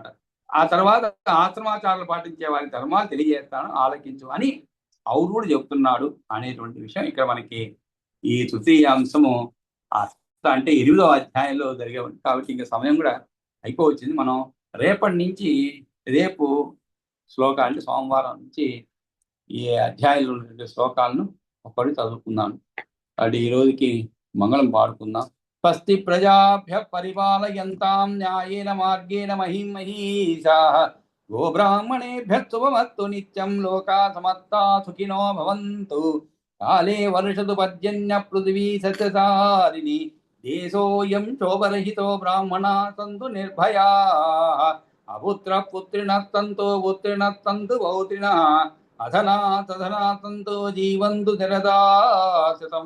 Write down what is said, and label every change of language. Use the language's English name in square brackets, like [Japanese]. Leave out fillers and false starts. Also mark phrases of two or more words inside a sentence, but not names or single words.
[Telugu] ఆ తర్వాత ఆశ్రమాచారాలు పాటించే వారి ధర్మాలు తెలియజేస్తాను ఆలకించు అని ఔరుడు చెబుతున్నాడు అనేటువంటి విషయం ఇక్కడ మనకి ఈ తృతీయ అంశము అంటే 8వ అధ్యాయంలో జరిగే ఉంది. కాబట్టి ఇంకా సమయం కూడా అయిపోవచ్చింది. మనం రేపటి నుంచి రేపు శ్లోకాలు అంటే సోమవారం నుంచి ఈ అధ్యాయంలో ఉన్నటువంటి శ్లోకాలను ఒక్కటి చదువుకుందాం. కాబట్టి ఈ రోజుకి మంగళం పాడుకుందాం. [Sanskrit] స్వస్తి ప్రజాభ్య పరిపాలయంతాం న్యాయేన మార్గేణ మహిం మహీషాః గోబ్రాహ్మణేభ్య శుభమస్తు నిత్యం లోకా సమస్తా సుఖినో భవంతు. కాలే వర్షతు పర్జన్య పృథివీ సస్యసారిణి దేశోయం శోభరహితో బ్రాహ్మణా సంతు నిర్భయాః. అపుత్ర పుత్రిణః సంతు పుత్రిణః సంతు పౌత్రిణః అధనా సంతు జీవంతు శరదాశతం.